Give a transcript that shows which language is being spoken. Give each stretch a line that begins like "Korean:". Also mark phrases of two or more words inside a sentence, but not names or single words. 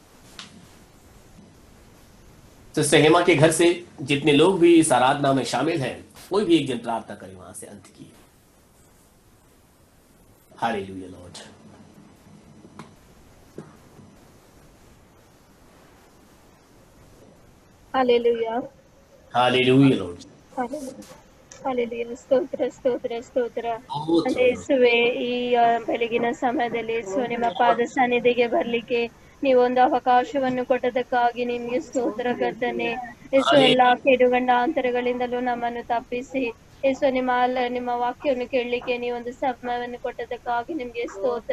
Hindi: सिस्टर हेमा के घर से जितने लोग भी इस आराधना में शामिल हैं, कोई भी एक जन प्रार्थना करे वहां से अंत की। हालेलुया लॉर्ड। हालेलुया। हालेलुया लॉर्ड।
Kannada: ಹಾಲೆಲೂಯಾ. ಸ್ತೋತ್ರ ಸ್ತೋತ್ರ ಸ್ತೋತ್ರ. ಯೇಸುವೆ, ಈ ಬೆಳಗಿನ ಸಮಯದಲ್ಲಿ ಯೇಸು ನಿಮ್ಮ ಪಾದ ಸನ್ನಿಧಿಗೆ ಬರ್ಲಿಕ್ಕೆ ನೀವೊಂದು ಅವಕಾಶವನ್ನು ಕೊಟ್ಟದಕ್ಕಾಗಿ ನಿಮ್ಗೆ ಸ್ತೋತ್ರ ಕರ್ತನೆ. ಯೇಸು ಎಲ್ಲಾ ಕೆಡುಗಂಡಾಂತರಗಳಿಂದಲೂ ನಮ್ಮನ್ನು ತಪ್ಪಿಸಿ ಯೇಸು ನಿಮ್ಮ ವಾಕ್ಯವನ್ನು ಕೇಳಲಿಕ್ಕೆ ನೀವೊಂದು ಸಮಯವನ್ನು ಕೊಟ್ಟದಕ್ಕಾಗಿ ನಿಮ್ಗೆ ಸ್ತೋತ್ರ.